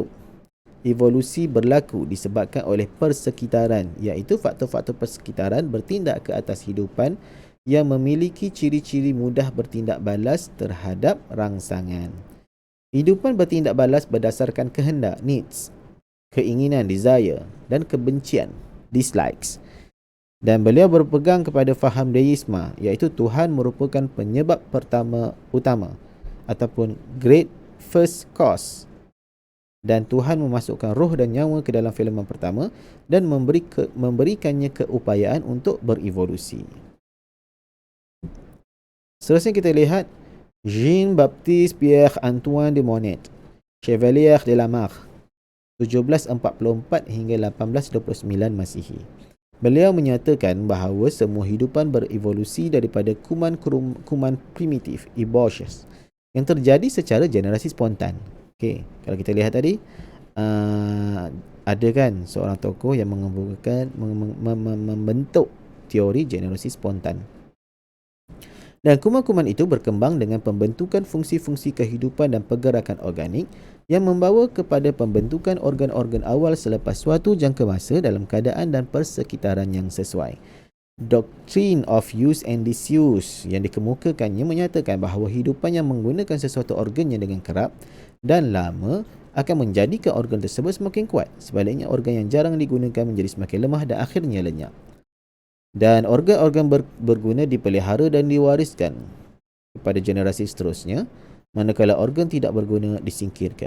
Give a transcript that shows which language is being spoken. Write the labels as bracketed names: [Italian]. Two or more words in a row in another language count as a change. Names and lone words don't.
[Malay] Evolusi berlaku disebabkan oleh persekitaran, iaitu faktor-faktor persekitaran bertindak ke atas hidupan yang memiliki ciri-ciri mudah bertindak balas terhadap rangsangan. Hidupan bertindak balas berdasarkan kehendak, needs, keinginan, desire, dan kebencian, dislikes. Dan beliau berpegang kepada faham deisme, iaitu Tuhan merupakan penyebab utama ataupun [English] great first cause, [Malay] dan Tuhan memasukkan roh dan nyawa ke dalam filamen pertama dan memberikannya keupayaan untuk berevolusi. Seterusnya kita lihat Jean-Baptiste Pierre-Antoine de Monnet, Chevalier de la Marque 1744 hingga 1829 Masihi. Beliau menyatakan bahawa semua hidupan berevolusi daripada kuman primitif, eubauches, yang terjadi secara generasi spontan. Okey, kalau kita lihat tadi, ada kan seorang tokoh yang mengemukakan membentuk teori generasi spontan. Dan kuman-kuman itu berkembang dengan pembentukan fungsi-fungsi kehidupan dan pergerakan organik yang membawa kepada pembentukan organ-organ awal selepas suatu jangka masa dalam keadaan dan persekitaran yang sesuai. [English] Doctrine of use and disuse [Malay] yang dikemukakannya menyatakan bahawa hidupan yang menggunakan sesuatu organnya dengan kerap dan lama akan menjadikan organ tersebut semakin kuat. Sebaliknya, organ yang jarang digunakan menjadi semakin lemah dan akhirnya lenyap. Dan organ-organ berguna dipelihara dan diwariskan kepada generasi seterusnya, manakala organ tidak berguna disingkirkan.